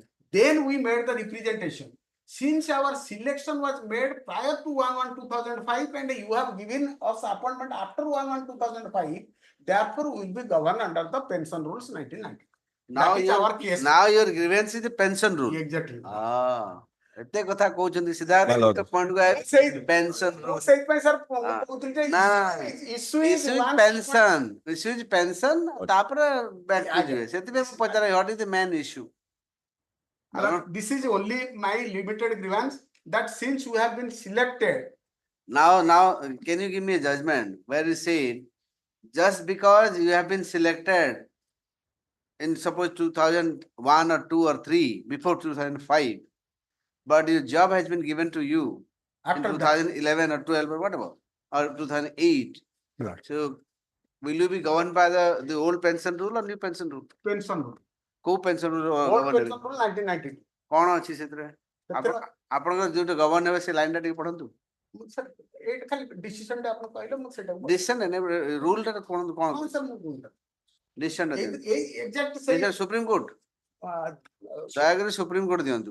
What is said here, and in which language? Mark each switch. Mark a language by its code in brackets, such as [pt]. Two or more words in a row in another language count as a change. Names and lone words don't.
[en] Then we made the representation. Since our selection was made prior to 1/1/2005 and you have given us appointment after 1/1/2005, therefore we will be governed under the pension rules 1990. Now That is our case. now your grievance is the pension rule. Exactly. [or] ଏତେ କଥା କହୁଛନ୍ତି ସିଧା ପଏଣ୍ଟ କୁ ପେନସନ ସେଇଥିପାଇଁ ସାର୍ କହୁଥିଲି ଯେ [en] issue is one pension issue is pension [or] ତାପରେ [en] back to [or] ଯିବେ ସେଥିପାଇଁ ମୁଁ ପଚାରେ [en] what is the main issue This is only my limited grievance that since you have been selected. Now can you give me a judgment where you say just because you have been selected in suppose 2001 or 2 or 3 before 2005 but your job has been given to you After in 2011 or 12 or whatever or 2008 Right. so will you be governed by the old pension rule or new pension rule Pension rule. କୋଉ pension rule Old pension rule 1990. [or] କଣ ଅଛି ସେଥିରେ ଆପଣଙ୍କର ଯୋଉଟା ଗଭର୍ଣ୍ଣ ହେବେ ସେ ଲାଇନ ଟା ଟିକେ ପଢନ୍ତୁ ସାର୍ ଏଇଟା ଖାଲି ଡିସିସନ ଟା ଆପଣ କହିଲେ ମୁଁ ସେଟା [en] decision rule [or] ଟା ପଢନ୍ତୁ କଣ ହଁ ସାର୍ ମୁଁ କହୁଛି ଡିସିସନ ଟା ଏଇ ଏକ୍ସାକ୍ଟ ସେଇ ସୁପ୍ରିମ କୋର୍ଟ ଦୟାକରି ସୁପ୍ରିମ କୋର୍ଟ ଦିଅନ୍ତୁ